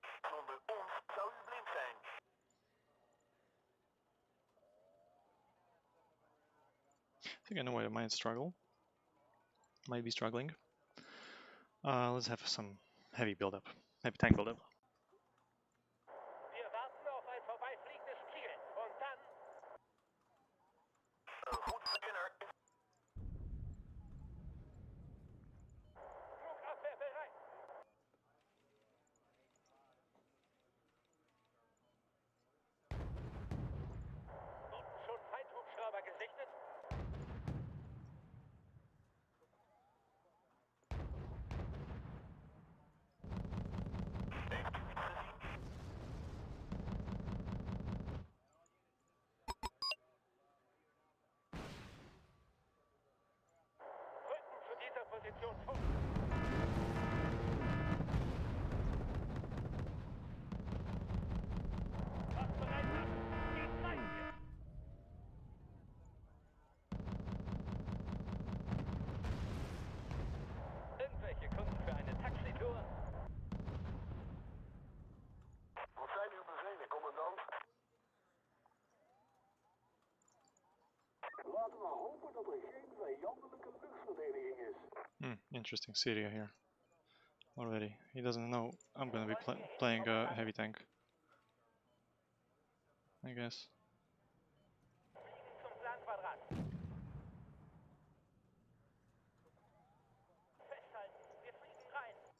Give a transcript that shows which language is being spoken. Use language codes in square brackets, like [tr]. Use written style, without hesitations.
[nl] Zonder ons zou u blind zijn. [en] I think I know why I might struggle. Might be struggling. Let's have some heavy build-up. Heavy tank build-up. [de] Wir warten auf ein vorbeifliegendes Ziel. Und dann... [nl] Goed beginner. [de] Flugabwehr bereit. Wurden schon Feindhubschrauber gesichtet? Rücken zu dieser Position vor. Was bereit machen? Die Zeit hier. Irgendwelche Kunden für eine Taxitour? [nl] Wat zijn uw bevelen, commandant? Laten we hopen dat er geen vijandelijke luchtverdediging is. [en] Interesting Syria here. Already. He doesn't know I'm gonna be playing a heavy tank. I guess. [de] Fliegen zum Planquadrat. Festhalten, wir fliegen rein.